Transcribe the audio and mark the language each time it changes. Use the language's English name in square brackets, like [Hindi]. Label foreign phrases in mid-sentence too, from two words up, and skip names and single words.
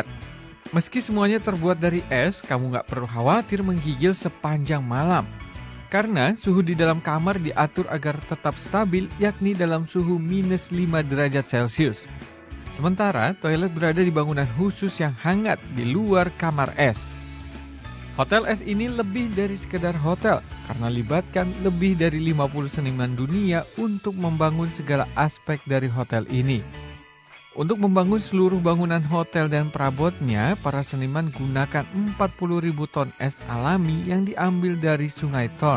[Indonesian] Meski semuanya terbuat dari es, kamu nggak perlu khawatir menggigil sepanjang malam. Karena suhu di dalam kamar diatur agar tetap stabil, yakni dalam suhu -5 derajat Celcius. Sementara toilet berada di bangunan khusus yang hangat di luar kamar es. Hotel es ini lebih dari sekedar hotel, karena libatkan lebih dari 50 seniman dunia untuk membangun segala aspek dari hotel ini. Untuk membangun seluruh bangunan hotel dan perabotnya, para seniman gunakan 40.000 ton es alami yang diambil dari Sungai Thorn.